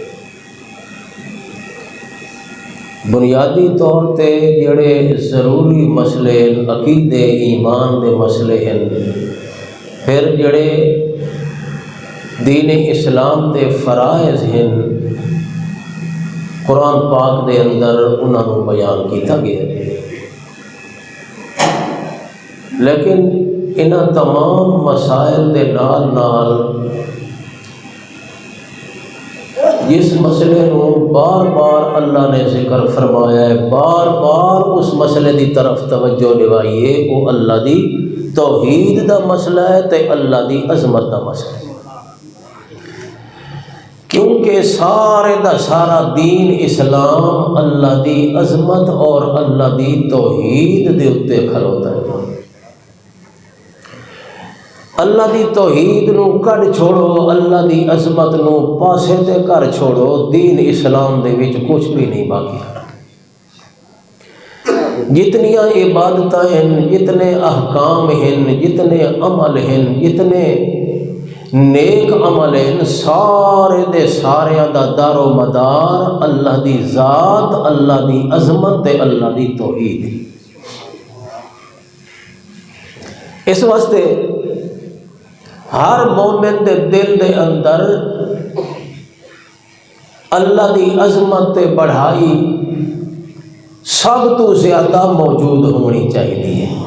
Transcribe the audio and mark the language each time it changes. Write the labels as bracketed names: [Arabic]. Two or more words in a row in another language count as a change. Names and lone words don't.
[Punjabi] بنیادی طور تے جڑے ضروری مسئلے عقیدے ایمان دے مسئلے ہیں، پھر جڑے دین اسلام دے فرائض ہیں قرآن پاک دے اندر انہاں نوں بیان کیتا گیا ہے۔ لیکن انہاں تمام مسائل دے نال نال جس مسئلے نوں بار بار اللہ نے ذکر فرمایا ہے، بار بار اس مسئلے دی طرف توجہ دلائی ہے، وہ اللہ دی توحید دا مسئلہ ہے تے اللہ دی عظمت دا مسئلہ ہے، کیونکہ سارے دا سارا دین اسلام اللہ دی عظمت اور اللہ دی توحید دے اتے کھلوتا ہے۔ اللہ دی توحید نو کڈ چھوڑو، اللہ دی عظمت نو پاسے تے کر چھوڑو، دین اسلام دے وچ کچھ بھی نہیں باقی۔ جتنیاں عبادتاں ہیں، جتنے احکام ہیں، جتنے عمل ہیں، جتنے نیک عمل ہیں، سارے دے سارے دا دار و مدار اللہ دی ذات، اللہ دی عظمت تے اللہ دی توحید۔ اس واسطے ہر مومن دے دل دے اندر اللہ دی عظمت تے بڑھائی سب تو زیادہ موجود ہونی چاہیے،